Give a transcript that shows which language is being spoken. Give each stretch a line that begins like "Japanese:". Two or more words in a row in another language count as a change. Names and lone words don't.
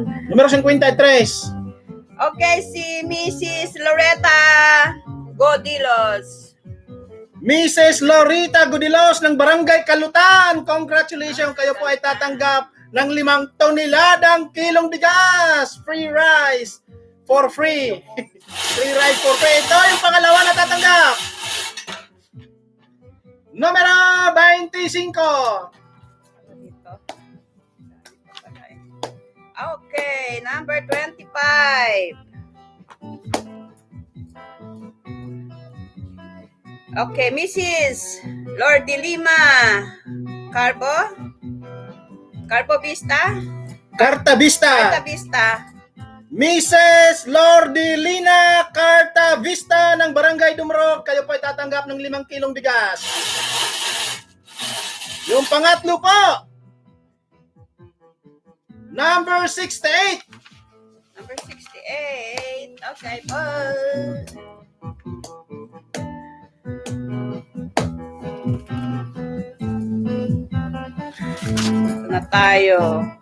Filipino: Numero 53. Okay, si Mrs. Loretta Godilos. Mrs. Lorita Gudilos ng Barangay Kalutan. Congratulations, kayo po ay tatanggap ng 5 toneladang kilong bigas.
English: Free rice for free. Free rice for free.
Filipino: Ito yung pangalawa na tatanggap. Numero 25.
English: Okay, number 25.
Filipino: Okay, Mrs. Lordi Lima Carbo Vista? Carta Vista. Carta Vista. Mrs. Lordilina Carta Vista ng Barangay Dumrog. Kayo po ay tatanggap ng 5 kilong bigas. Yung pangatlo po. Number 68. Number 68. Okay po. Ito na tayo.